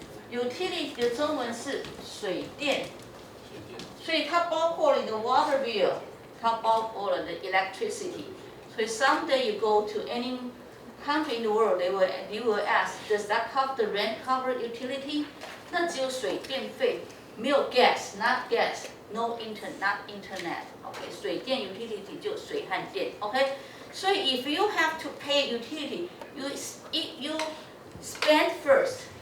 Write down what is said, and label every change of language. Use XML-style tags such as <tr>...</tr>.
<zh>Utility 的中文是水电，所以它包括了你的</zh> <en>water bill，</en> <zh>它包括了</zh> <en>the electricity。</en> <zh>所以</zh> <en>someday you go to any country in the world, they will ask, does that cover the rent, cover utility?</en> <zh>那只有水电费，没有</zh> <en>gas, not gas, no not internet.</en> <zh>OK， 水电 utility 就水和电。</zh> <en>OK，</en> <zh>所以</zh> <en>if you have to pay utility, you spend first.</en>